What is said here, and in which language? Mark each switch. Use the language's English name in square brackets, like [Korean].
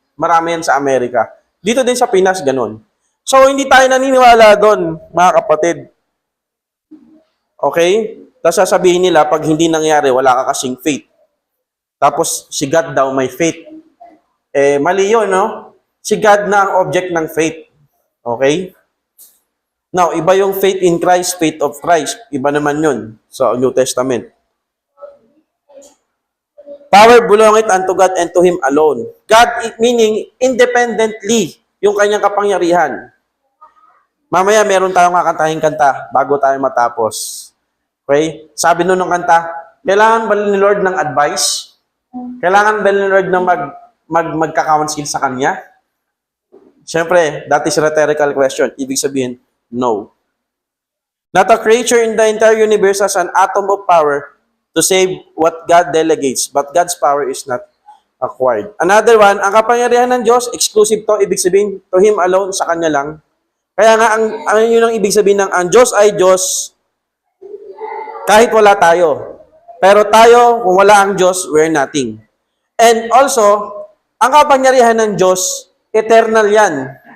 [Filipino] Marami yan sa Amerika. Dito din sa Pinas, ganun. So, hindi tayo naniniwala doon, mga kapatid. Okay? Tapos sasabihin nila, pag hindi nangyari, wala ka kasing faith. Tapos, si God daw may faith. Mali yun, no? Si God na ang object ng faith. Okay? Now, iba yung faith in Christ, faith of Christ. Iba naman yun sa New Testament. [English] Power belongeth unto God and to Him alone. [Filipino] God, meaning independently, yung kanyang kapangyarihan. Mamaya, meron tayong kakantahing kanta bago tayo matapos. Okay? Sabi nun ng kanta, kailangan ba ni Lord ng advice? Kailangan ba ni Lord na magka-counsel sa Kanya? [English] Siyempre, that is a rhetorical question. Ibig sabihin, no. Not a creature in the entire universe has an atom of power to save what God delegates, but God's power is not acquired. [Filipino] Another one, ang kapangyarihan ng Diyos, exclusive to, ibig sabihin, to Him alone, sa Kanya lang. Kaya nga, yun ang ibig sabihin ng ang Diyos ay Diyos, kahit wala tayo. Pero tayo, kung wala ang Diyos, we're nothing. And also, ang kapangyarihan ng Diyos, eternal yan.